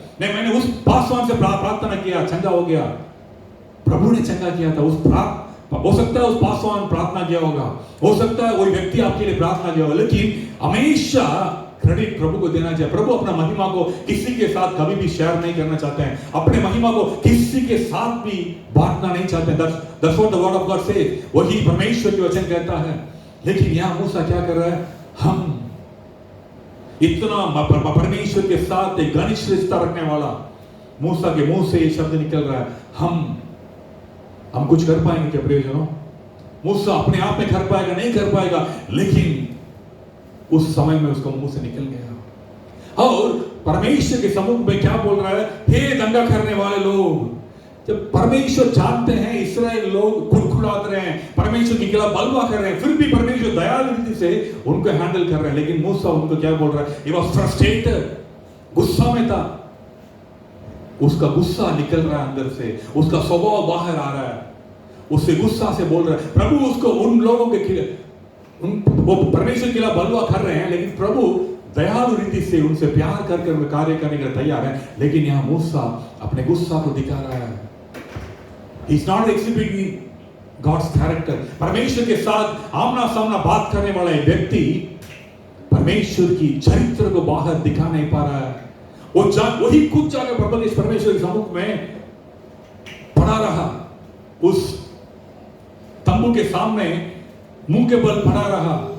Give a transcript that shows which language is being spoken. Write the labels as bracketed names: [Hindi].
[Hindi] नहीं, मैंने उस पासवान से प्रार्थना किया, चंगा हो गया, प्रभु ने चंगा किया था। हो सकता है उस पासवान प्रार्थना किया होगा, हो सकता है कोई व्यक्ति आपके लिए प्रार्थना किया होगा, लेकिन हमेशा क्रेडिट प्रभु को देना चाहिए। प्रभु अपना महिमा को किसी के साथ कभी भी शेयर नहीं करना चाहते हैं, अपने महिमा को किसी के साथ भी बांटना नहीं चाहते हैं। [English] That's what the word of God says, [Hindi] वही परमेश्वर की वचन कहता है। लेकिन यहाँ मूसा क्या कर रहा है, हम इतना परमेश्वर के साथ एक घनिष्ठ रिश्ता रखने वाला, मूसा के मुंह से ये शब्द निकल रहा है, हम कुछ कर पाएंगे क्या प्रियजनों? मूसा अपने आप में कर पाएगा? नहीं कर पाएगा, लेकिन उस समय में उसको मुंह से निकल गया। और परमेश्वर के सम्मुख में क्या बोल रहा है, हे दंगा करने वाले लोग। जब परमेश्वर जानते हैं इस्राएल लोग खुड़खुड़ाते रहे हैं, परमेश्वर की खिलाफ बलवा कर रहे हैं, फिर भी परमेश्वर दयालु रीति से उनको हैंडल कर रहे हैं। लेकिन मूसा उनको क्या बोल रहा है, [English] he was frustrated, [Hindi] गुस्सा में था, उसका गुस्सा निकल रहा है अंदर से, उसका स्वभाव बाहर आ रहा है, उससे गुस्सा से बोल रहा है। प्रभु उसको उन लोगों के वो परमेश्वर के खिलाफ बलवा कर रहे हैं, लेकिन प्रभु दयालु रीति से उनसे प्यार करके उनमें कार्य करने के लिए तैयार है। लेकिन यहाँ मूसा अपने गुस्सा को दिखा रहा है। [English] He's not exhibiting God's character। [Hindi] परमेश्वर के साथ आमना सामना बात करने वाला एक व्यक्ति परमेश्वर की चरित्र को बाहर दिखा नहीं पा रहा है। वही खुद जाकर परमेश्वर के सम्मुख में पड़ा रहा, उस तंबू के सामने मुंह के बल पड़ा रहा।